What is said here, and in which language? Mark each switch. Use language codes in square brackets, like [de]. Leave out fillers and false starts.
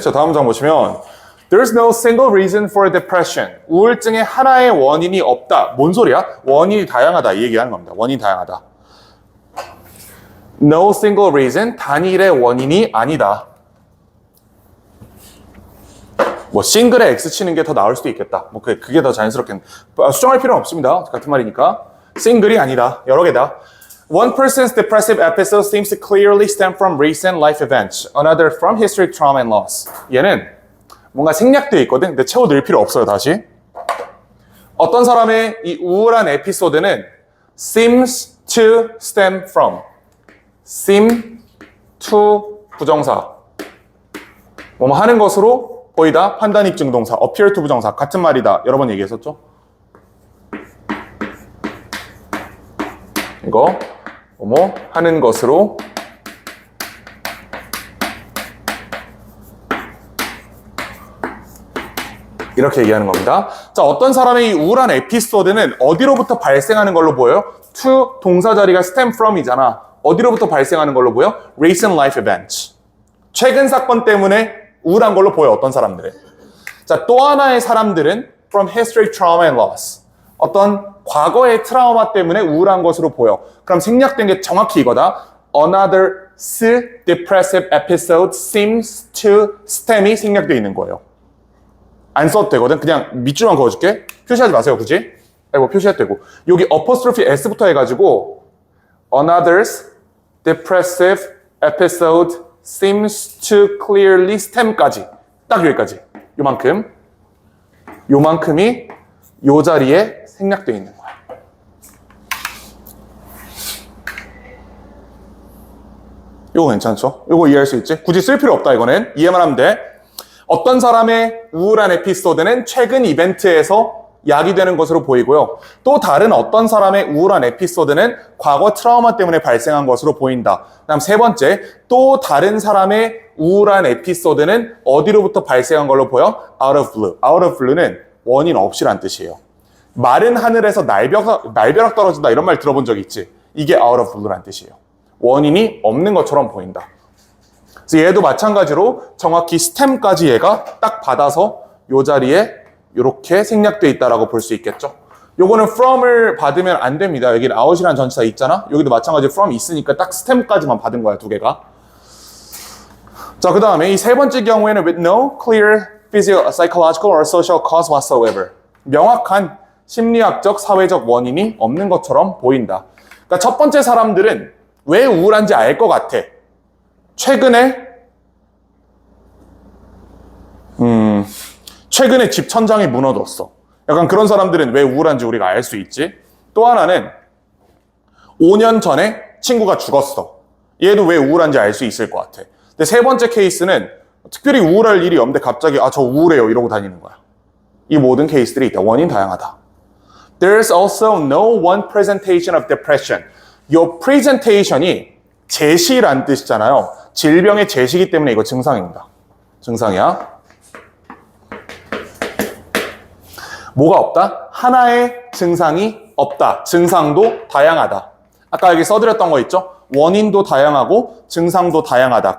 [ko] 자, 다음 장 보시면 [en] There's no single reason for depression. [ko] 우울증의 하나의 원인이 없다. 뭔 소리야? 원인이 다양하다. 이 얘기하는 겁니다. 원인이 다양하다. [en] No single reason, [ko] 단일의 원인이 아니다. 뭐 싱글에 X 치는 게 더 나을 수도 있겠다. 뭐 그게 더 자연스럽겠네. 수정할 필요는 없습니다. 같은 말이니까. 싱글이 아니다. 여러 개다. [en] One person's depressive episode seems to clearly stem from recent life events. Another from history, trauma, and loss. [ko] 얘는 뭔가 생략되어 있거든. 근데 채워 넣을 필요 없어요, 다시. 어떤 사람의 이 우울한 에피소드는 [en] seems to stem from. seem to [ko] 부정사. 뭐뭐 하는 것으로 보이다. 판단 입증 동사. [en] appear to [ko] 부정사. 같은 말이다. 여러 번 얘기했었죠? 이거 뭐뭐 하는 것으로 이렇게 얘기하는 겁니다. 자, 어떤 사람의 이 우울한 에피소드는 어디로부터 발생하는 걸로 보여요? to 동사 자리가 [en] stem from [ko] 이잖아. 어디로부터 발생하는 걸로 보여? [en] recent life events. [ko] 최근 사건 때문에 우울한 걸로 보여, 어떤 사람들은. 자, 또 하나의 사람들은 [en] from history, trauma, and loss. [ko] 어떤 과거의 트라우마 때문에 우울한 것으로 보여. 그럼 생략된 게 정확히 이거다. [en] Another depressive episode seems to stem이 [ko] 생략되어 있는 거예요. 안 써도 되거든. 그냥 밑줄만 그어줄게. 표시하지 마세요, 굳이. 아이고, 표시해도 되고. [en] 여기 apostrophe s부터 [ko] 해가지고 [en] Another's depressive episode seems to clearly stem까지. [ko] 딱 여기까지. 요만큼. 요만큼이 요 자리에 생략되어 있는 거야. 요거 괜찮죠? 요거 이해할 수 있지? 굳이 쓸 필요 없다, 이거는. 이해만 하면 돼. 어떤 사람의 우울한 에피소드는 최근 이벤트에서 야기되는 것으로 보이고요. 또 다른 어떤 사람의 우울한 에피소드는 과거 트라우마 때문에 발생한 것으로 보인다. 다음 세 번째, 또 다른 사람의 우울한 에피소드는 어디로부터 발생한 걸로 보여? [en] Out of blue. Out of blue [ko] 는 원인 없이란 뜻이에요. 마른 하늘에서 날벼락 떨어진다 이런 말 들어본 적 있지? 이게 out of blue란 뜻이에요. 원인이 없는 것처럼 보인다. 그래서 얘도 마찬가지로 정확히 stem까지 얘가 딱 받아서 이 자리에 이렇게 생략되어 있다라고 볼 수 있겠죠. 요거는 from을 받으면 안 됩니다. 여기는 out이라는 전치사 있잖아. 여기도 마찬가지로 from 있으니까 딱 stem까지만 받은 거야, 두 개가. 자, 그 다음에 이 세 번째 경우에는 [en] with no clear psychological or social cause whatsoever. [ko] 명확한 심리학적, 사회적 원인이 없는 것처럼 보인다. 그러니까 첫 번째 사람들은 왜 우울한지 알 것 같아. 최근에 집 천장이 무너졌어. 약간 그런 사람들은 왜 우울한지 우리가 알 수 있지. 또 하나는 5년 전에 친구가 죽었어. 얘도 왜 우울한지 알 수 있을 것 같아. 근데 세 번째 케이스는 특별히 우울할 일이 없는데 갑자기 저 우울해요 이러고 다니는 거야. 이 모든 케이스들이 있다. 원인 다양하다. [en] There's also no one presentation of depression. [ko] 요 presentation이 제시란 뜻이잖아요. 질병의 제시기 때문에 이거 증상입니다. 증상이야. 뭐가 없다? 하나의 증상이 없다. 증상도 다양하다. 아까 여기 써드렸던 거 있죠? 원인도 다양하고 증상도 다양하다.